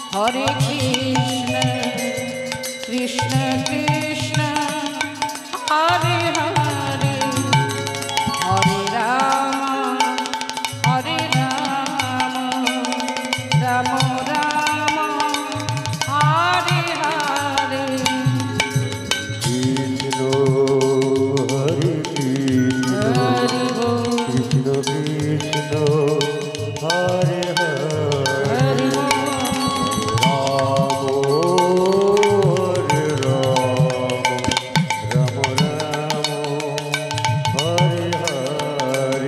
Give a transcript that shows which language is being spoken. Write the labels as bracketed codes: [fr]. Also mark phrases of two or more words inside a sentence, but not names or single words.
[sa] হরে কৃষ্ণ কৃষ্ণ কৃষ্ণ হরে হরে হরে রাম রাম রাম হরে হরে কৃষ্ণ হরে কৃষ্ণ [bn] হরি বল [sa] কৃষ্ণ কৃষ্ণ হরে হরে [bn] হরি বল [sa] রাম রাম হরে হরে